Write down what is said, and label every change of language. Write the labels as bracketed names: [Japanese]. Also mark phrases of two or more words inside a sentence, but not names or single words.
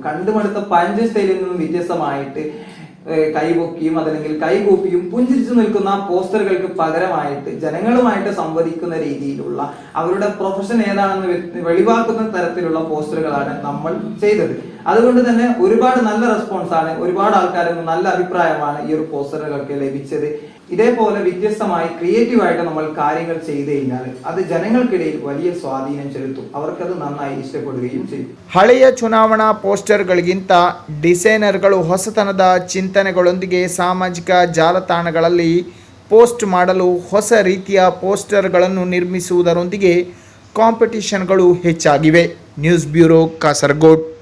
[Malayalam] കണ്ടുമടുത്ത പഞ്ച് സ്റ്റൈലിൽ നിന്നും വ്യത്യസ്തമായിട്ട് കൈപൊക്കിയും അതല്ലെങ്കിൽ കൈകൂപ്പിയും പുഞ്ചിരിച്ചു നിൽക്കുന്ന പോസ്റ്ററുകൾക്ക് പകരമായിട്ട് ജനങ്ങളുമായിട്ട് സംവദിക്കുന്ന രീതിയിലുള്ള അവരുടെ പ്രൊഫഷൻ ഏതാണെന്ന് വെളിവാക്കുന്ന തരത്തിലുള്ള പോസ്റ്ററുകളാണ് നമ്മൾ ചെയ്തത്. അതുകൊണ്ട് തന്നെ ഒരുപാട് നല്ല റെസ്പോൺസ് ആണ്, ഒരുപാട് ആൾക്കാരിൽ നിന്ന് നല്ല അഭിപ്രായമാണ് ഈ ഒരു പോസ്റ്ററുകൾക്ക് ലഭിച്ചത്. ഇതേപോലെ വ്യത്യസ്തമായി ക്രിയേറ്റീവായിട്ട് നമ്മൾ കാര്യങ്ങൾ ചെയ്തു കഴിഞ്ഞാൽ അത് ജനങ്ങൾക്കിടയിൽ വലിയ സ്വാധീനം ചെലുത്തും, അവർക്കത് നന്നായി ഇഷ്ടപ്പെടുകയും ചെയ്യും. [Kannada] ಹಳೆಯ ಚುನಾವಣಾ ಪೋಸ್ಟರ್ಗಳಿಗಿಂತ ಡಿಸೈನರ್ಗಳು ಹೊಸತನದ ಚಿಂತನೆಗಳೊಂದಿಗೆ ಸಾಮಾಜಿಕ ಜಾಲತಾಣಗಳಲ್ಲಿ ಪೋಸ್ಟ್ ಮಾಡಲು ಹೊಸ ರೀತಿಯ ಪೋಸ್ಟರ್ಗಳನ್ನು ನಿರ್ಮಿಸುವುದರೊಂದಿಗೆ ಕಾಂಪಿಟಿಷನ್ಗಳು ಹೆಚ್ಚಾಗಿವೆ. ನ್ಯೂಸ್ ಬ್ಯೂರೋ, ಕಾಸರಗೋಡು.